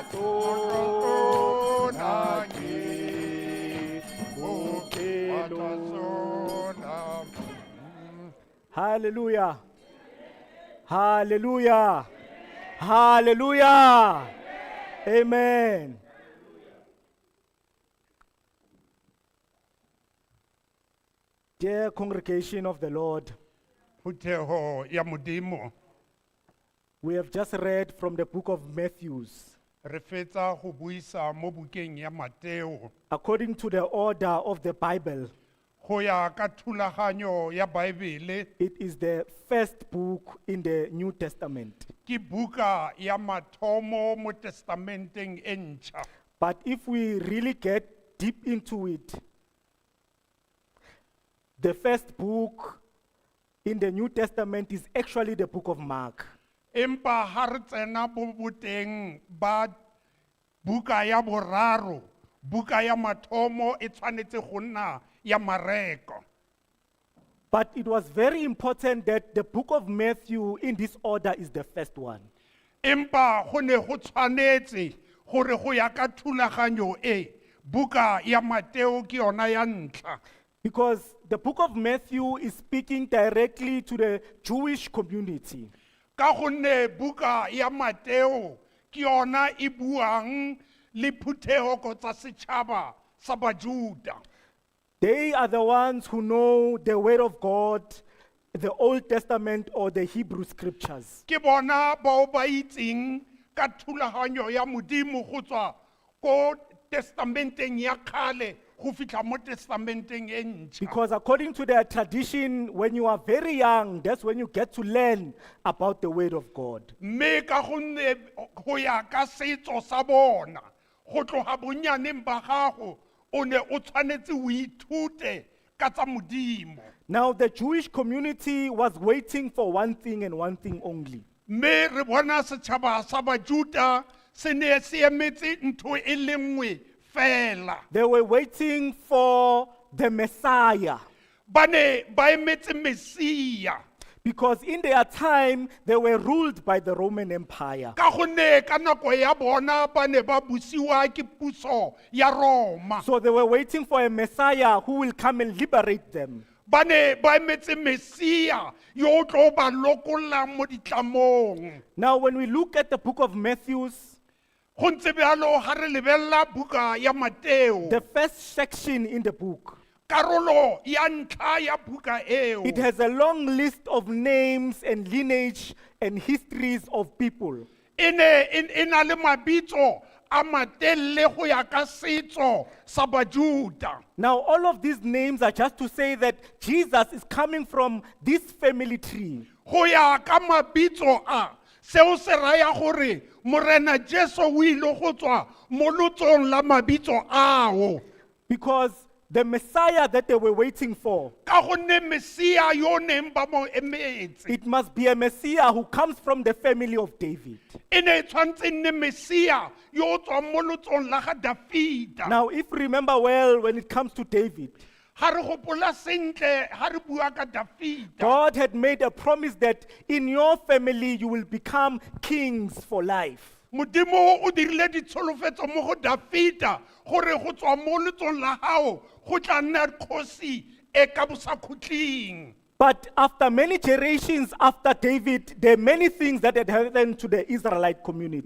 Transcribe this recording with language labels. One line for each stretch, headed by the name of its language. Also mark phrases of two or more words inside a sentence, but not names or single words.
English: Ona ke Watasona. Hallelujah. Hallelujah. Hallelujah. Amen. Dear congregation of the Lord,
Tswana: Phuthego ya Modimo.
English: we have just read from the book of Matthew.
Tswana: Re fetsa go buisa mo bukeng ya Mateo.
English: According to the order of the Bible,
Tswana: Go ya ka thulaganyo ya Bible,
English: it is the first book in the New Testament.
Tswana: ke buka ya mathomo mo testamenteng e ntšha.
English: But if we really get deep into it, the first book in the New Testament is actually the book of Mark.
Tswana: Empa ha re tsena bo boteng ba buka ya boraro, buka ya mathomo e tshwanetse go nna ya Mareko.
English: But it was very important that the book of Matthew in this order is the first one.
Tswana: Empa go ne go tshwanetse gore go ya ka thulaganyo e, buka ya Mateo ke yona ya ntlha.
English: Because the book of Matthew is speaking directly to the Jewish community.
Tswana: Ka gonne buka ya Mateo ke yona e buang le phuthego tsa setšhaba sa Bajuda.
English: They are the ones who know the word of God, the Old Testament or the Hebrew scriptures.
Tswana: Ke bona bao ba itseng ka thulaganyo ya Modimo go tswa ko testamenteng ya kgale go fitlha mo testamenteng e ntšha.
English: Because according to their tradition, when you are very young, that's when you get to learn about the word of God.
Tswana: Mme ka gonne go ya ka setso sa bona, go tloga bonyaneng ba gago, o ne o tshwanetse o ithute ka tsa Modimo.
English: Now, the Jewish community was waiting for one thing and one thing only.
Tswana: Mme re bona setšhaba sa Bajuda se ne se emetse ntho e le nngwe fela.
English: They were waiting for the Messiah.
Tswana: Ba ne ba emetse Mesia.
English: Because in their time, they were ruled by the Roman Empire.
Tswana: Ka gonne ka nako ya bona ba ne ba busiwa ke puso ya Roma.
English: So they were waiting for a Messiah who will come and liberate them.
Tswana: Ba ne ba emetse Mesia yo o tlo ba lokolla mo ditlamong.
English: Now, when we look at the book of Matthew,
Tswana: Go ntse bjalo ha re lebella buka ya Mateo,
English: the first section in the book,
Tswana: karolo ya ntlha ya buka eo.
English: it has a long list of names and lineage and histories of people.
Tswana: E na le mabitso a matelele go ya ka setso sa Bajuda.
English: Now, all of these names are just to say that Jesus is coming from this family tree.
Tswana: Go ya ka mabitso a, seo se raya gore Morena Jesu o ile go tswa mo lotsong la mabitso ao.
English: Because the Messiah that they were waiting for,
Tswana: Ka gonne Mesia yo neng ba mo emetse.
English: it must be a Messiah who comes from the family of David.
Tswana: E ne e tshwantse e nne Mesia yo o tswang mo lotsong la ga Dafita.
English: Now, if you remember well, when it comes to David,
Tswana: Ha re gopola sentle ha re bua ka Dafita.
English: God had made a promise that in your family you will become kings for life.
Tswana: Modimo o dirile ditsholofetso mo go Dafita gore go tswa mo lotsong la hao go tla nna kgosi e ka bosakhutleng.
English: But after many generations after David, there are many things that had happened to the Israelite community.